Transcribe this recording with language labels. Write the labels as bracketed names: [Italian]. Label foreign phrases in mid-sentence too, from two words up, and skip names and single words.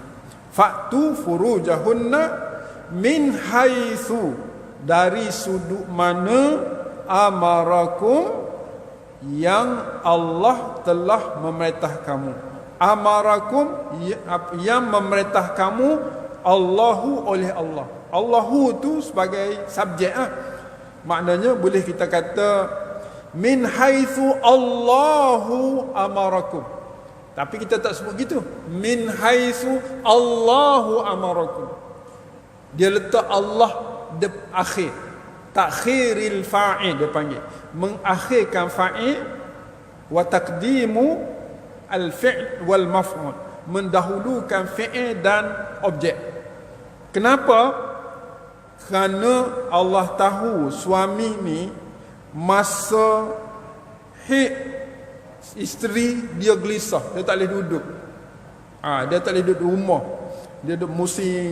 [Arabic] فأتوا فروجهن من حيث, [Malay] dari sudut mana amarakum, yang Allah telah memerintah kamu. Amarakum, yang memerintah kamu, Allahu, oleh Allah. Allahu tu sebagai subjek. Maknanya boleh kita kata [Arabic] من حيث الله أمركم, [Malay] tapi kita tak sebut gitu. [Arabic] من حيث الله أمركم, [Malay] dia letak Allah di akhir. [Arabic] تأخير الفاعل [Malay] dia panggil, mengakhirkan fa'il, [Arabic] وتقديم الفعل والمفعول, [Malay] mendahulukan fi'il dan objek. Kenapa? Kerana Allah tahu suami ni masa haid isteri dia gelisah, dia tak boleh duduk. Dia tak boleh duduk rumah, dia duduk musim.